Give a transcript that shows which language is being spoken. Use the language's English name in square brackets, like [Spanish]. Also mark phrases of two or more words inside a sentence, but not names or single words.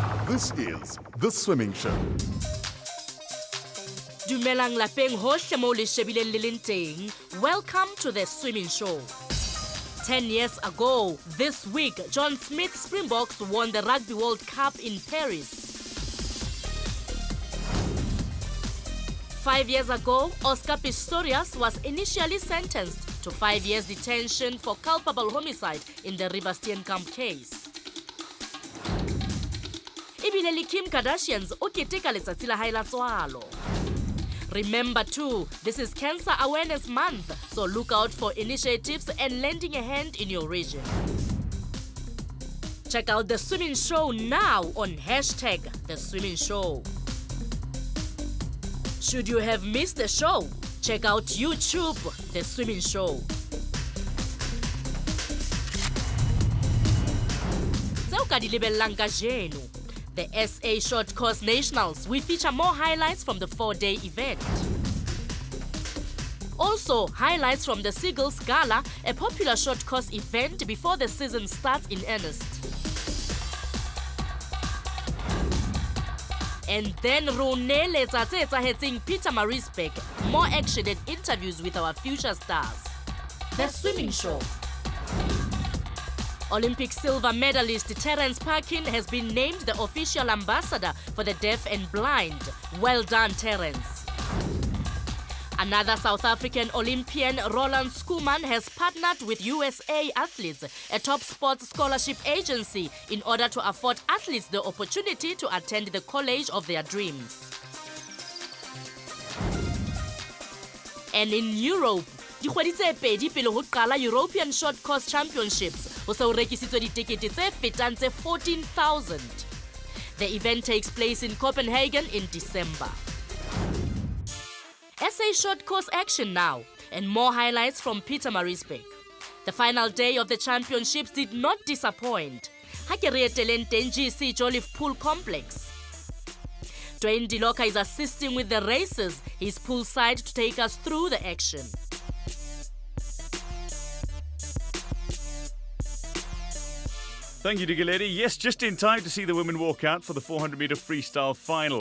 [English] This is The Swimming Show. [Southern Sotho] Dumelang lapeng hohle mo le shebileng le leng teng. [English] Welcome to The Swimming Show. 10 years ago, this week, John Smith Springboks won the Rugby World Cup in Paris. 5 years ago, Oscar Pistorius was initially sentenced to 5 years detention for culpable homicide in the River Steenkamp case. [Southern Sotho] Ibile le Kim Kardashians o keteka letsatsi la hae la tswalo. [English] Remember too, this is Cancer Awareness Month, so look out for initiatives and lending a hand in your region. Check out The Swimming Show now on #The Swimming Show. Should you have missed the show, check out YouTube, The Swimming Show. [Southern Sotho] Tseo ka di lebellang kajeno. [English] The SA Short Course Nationals, we feature more highlights from the 4-day event. Also, highlights from the Seagulls Gala, a popular short course event before the season starts in earnest. And then [Southern Sotho] Roneletsa tse etsahetseng [English] Pietermaritzburg, more action and interviews with our future stars. The Swimming Show. Olympic silver medalist Terence Parkin has been named the official ambassador for the deaf and blind. Well done, Terence. Another South African Olympian, Roland Schoeman, has partnered with USA Athletes, a top sports scholarship agency, in order to afford athletes the opportunity to attend the college of their dreams. And in Europe, [Southern Sotho] dikgwedi tse pedi pele ho qala European Short Course Championships, ho se ho rekisitswe ditekete tse fetang tse 14,000. [English] The event takes place in Copenhagen in December. SA Short Course action now, and more highlights from Pietermaritzburg. The final day of the championships did not disappoint. [Southern Sotho] Ha ke re eteleng teng GC Jolliffe Pool Complex. [English] Dwayne Diloka is assisting with the races. He's poolside to take us through the action. Thank you, Digilady. Yes, just in time to see the women walk out for the 400-meter freestyle final.